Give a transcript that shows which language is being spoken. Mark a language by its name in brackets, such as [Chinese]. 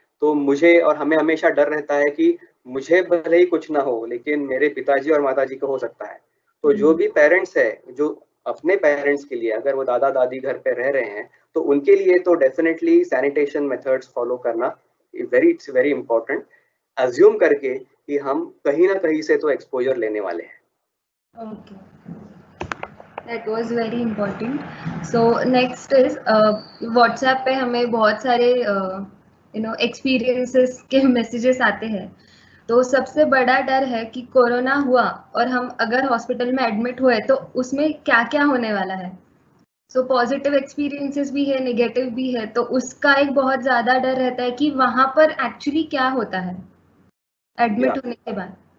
[Hindi] तो मुझे और हमें हमेशा डर रहता है कि मुझे भले ही कुछ ना हो, लेकिन मेरे पिताजी और माताजी को हो सकता है। तो जो भी पेरेंट्स है, जो अपने पेरेंट्स के लिए, अगर वो दादा दादी घर पे रह रहे हैं, तो उनके लिए तो डेफिनेटली सैनिटेशन मेथड्स फॉलो करना इट्स वेरी इंपॉर्टेंट, अज्यूम करके कि हम कहीं ना कहीं से तो एक्सपोजर लेने वाले हैं। [English] Okay, that was very important. [Hindi] So next is WhatsApp पे हमें बहुत सारे experiences के messages आते हैं। तो सबसे बड़ा डर है कि कोरोना हुआ और हम अगर हॉस्पिटल में एडमिट हुए तो उसमें क्या क्या होने वाला है। सो पॉजिटिव एक्सपीरियंसेस भी है, नेगेटिव भी है, तो उसका एक बहुत ज्यादा डर रहता है कि वहां पर एक्चुअली क्या होता है एडमिट होने के बाद।